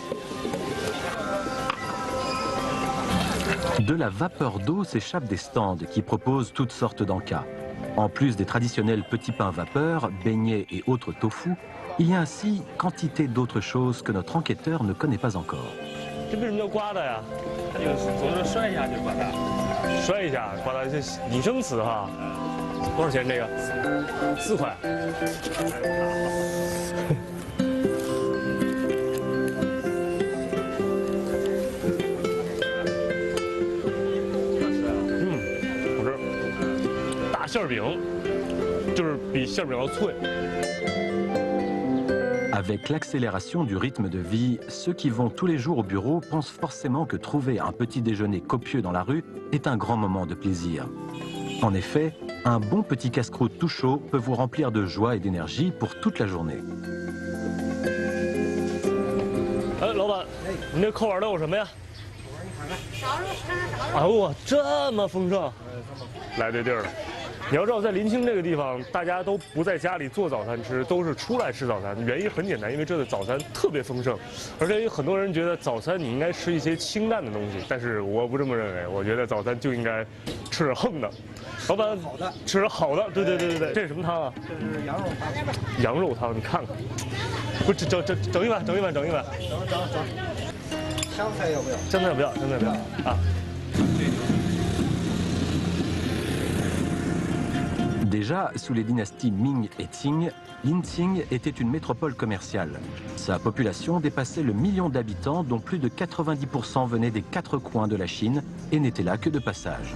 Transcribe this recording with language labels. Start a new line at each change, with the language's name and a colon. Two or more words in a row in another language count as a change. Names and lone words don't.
French: De la vapeur d'eau s'échappe des stands qui proposent toutes sortes d'encas. En plus des traditionnels petits pains vapeur, beignets et autres tofu, il y a ainsi quantité d'autres choses que notre enquêteur ne connaît pas encore.
Chinese: 这为什么叫刮的呀？它这个左右摔一下就刮的，摔一下刮的，这拟声词哈。多少钱这个？4块。好吃。大馅饼，就是比馅饼要脆。
French: Avec l'accélération du rythme de vie, ceux qui vont tous les jours au bureau pensent forcément que trouver un petit déjeuner copieux dans la rue est un grand moment de plaisir. En effet, un bon petit casse-croûte tout chaud peut vous remplir de joie et d'énergie pour toute la journée.
Chinese: 哎，老板，你这扣碗都有什么呀？哎呦我这么丰盛，来对地儿了。你要知道，在临清这个地方，大家都不在家里做早餐吃，都是出来吃早餐。原因很简单，因为这的早餐特别丰盛，而且有很多人觉得早餐你应该吃一些清淡的东西，但是我不这么认为，我觉得早餐就应该吃点横的。老板，好的，吃点好的，对，这是什么汤啊？这是羊肉汤。羊肉汤，你看看，不整一碗。整。香菜要不要？香菜不要啊。
French: Déjà, sous les dynasties Ming et Qing, Linqing était une métropole commerciale. Sa population dépassait le million d'habitants, dont plus de 90% venaient des 4 coins de la Chine et n'étaient là que de passage.